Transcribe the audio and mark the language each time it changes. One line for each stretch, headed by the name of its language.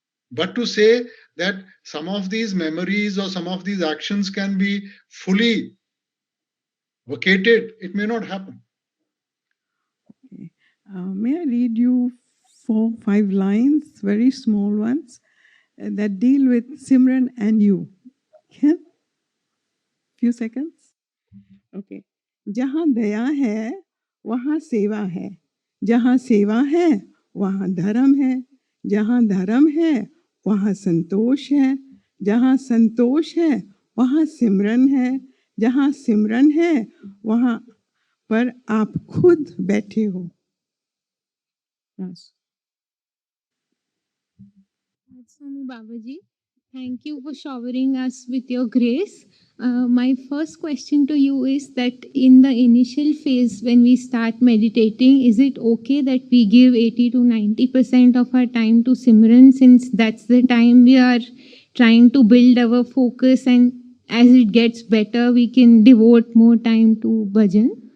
English: But to say that some of these memories or some of these actions can be fully vacated, it may not happen. Okay. May I read you 4-5 lines, very small ones? that deal with Simran and you. Yeah? Few seconds. Okay.
Hindi: जहाँ दया है वहाँ सेवा है, जहाँ सेवा है वहाँ धर्म है, जहाँ धर्म है वहाँ संतोष है, जहाँ संतोष है वहाँ सिमरन है, जहाँ सिमरन है वहाँ पर आप खुद बैठे हो. बस.
English: Swami Babaji, thank you for showering us with your grace. My first question to you is that in the initial phase, when we start meditating, is it okay that we give 80 to 90% of our time to Simran, since that's the time we are trying to build our focus, and as it gets better, we can devote more time to bhajan?